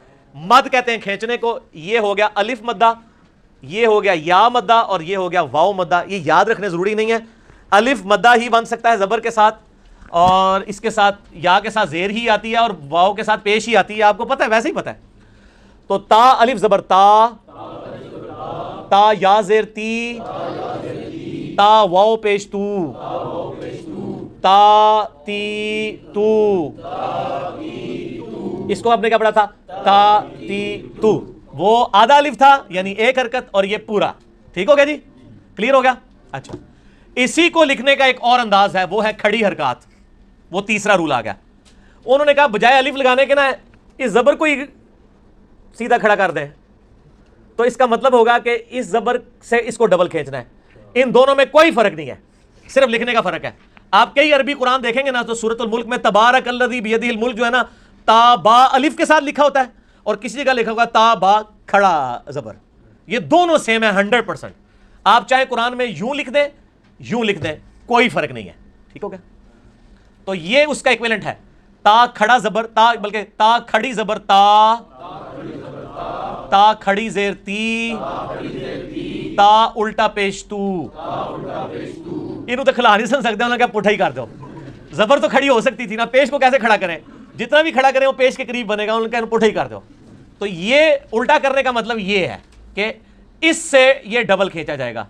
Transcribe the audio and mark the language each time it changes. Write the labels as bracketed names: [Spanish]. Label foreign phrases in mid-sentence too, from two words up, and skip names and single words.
[Urdu] مد کہتے ہیں کھینچنے کو. یہ ہو گیا الف مدہ، یہ ہو گیا یا مدہ، اور یہ ہو گیا واو مدہ. یہ یاد رکھنے ضروری نہیں ہے، الف مدہ ہی بن سکتا ہے زبر کے ساتھ، اور اس کے ساتھ یا کے ساتھ زیر ہی آتی ہے، اور واو کے ساتھ پیش ہی آتی ہے. آپ کو پتہ ہے، ویسے ہی پتہ ہے. تو تا الف زبر تا، تا یا زیر تی، تا واو پیش تو، تا تی تو. اس کو آپ نے کیا پڑھا تھا تا تی تو. وہ آدھا الف تھا یعنی ایک حرکت، اور یہ پورا، ٹھیک ہو گیا جی، کلیئر ہو گیا. اچھا اسی کو لکھنے کا ایک اور انداز ہے، وہ ہے کھڑی حرکات. وہ تیسرا رول آ گیا. انہوں نے کہا بجائے الف لگانے کے نا اس زبر کو ہی سیدھا کھڑا کر دیں، تو اس کا مطلب ہوگا کہ اس زبر سے اس کو ڈبل کھینچنا ہے. ان دونوں میں کوئی فرق نہیں ہے، صرف لکھنے کا فرق ہے. آپ کئی عربی قرآن دیکھیں گے نا تو سورۃ الملک میں [Arabic] تبارک الذی بیدہ الملک [Urdu] جو ہے نا، تا با الف کے ساتھ لکھا ہوتا ہے، اور کسی جگہ لکھا ہوگا تا با کھڑا زبر. یہ دونوں سیم ہے 100%. آپ چاہے قرآن میں یوں لکھ دیں یوں لکھ دیں، کوئی فرق نہیں ہے، ٹھیک ہو گیا. تو یہ اس کا ایکویلنٹ ہے، تا کھڑا زبر تا، بلکہ تا کھڑی زبر تا، تا کھڑی زیر تی، تا الٹا پیش تو. انہوں تو کھلا نہیں سن سکتے، انہوں نے کہا پٹھا ہی کر دو. زبر تو کھڑی ہو سکتی تھی نا، پیش کو کیسے کھڑا کریں؟ جتنا بھی کھڑا کریں وہ پیش کے قریب بنے گا، انہوں نے کہا پٹھا ہی کر دو. تو یہ الٹا کرنے کا مطلب یہ ہے کہ اس سے یہ ڈبل کھینچا جائے گا.